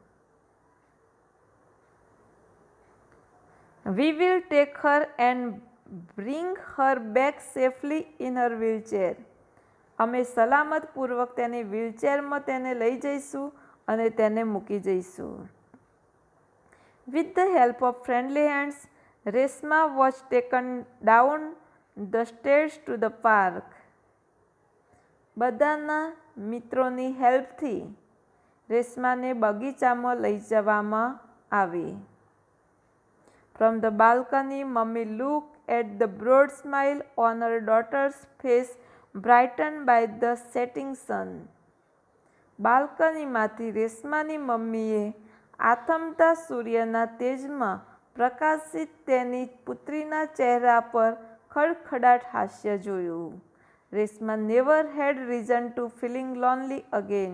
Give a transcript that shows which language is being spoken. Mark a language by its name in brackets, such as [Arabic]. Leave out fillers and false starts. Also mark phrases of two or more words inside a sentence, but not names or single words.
[English] We will take her and bring her back safely in her wheelchair. [Gujarati] અમે સલામતપૂર્વક તેની વ્હીલચેરમાં તેને લઈ જઈશું અને તેને મૂકી જઈશું. [English] With the help of friendly hands, Resma was taken down the stairs to the park. [Gujarati] બધાના મિત્રોની હેલ્પથી રેશમાને બગીચામાં લઈ જવામાં આવી. [English] From the balcony, Mummy looked at the broad smile on her daughter's face brightened by the setting sun. [Gujarati] બાલ્કનીમાંથી રેશમાની મમ્મીએ આથમતા સૂર્યના તેજમાં પ્રકાશિત તેની પુત્રીના ચહેરા પર ખડખડાટ હાસ્ય જોયું. [English] રેશમા never had reason to feeling lonely again.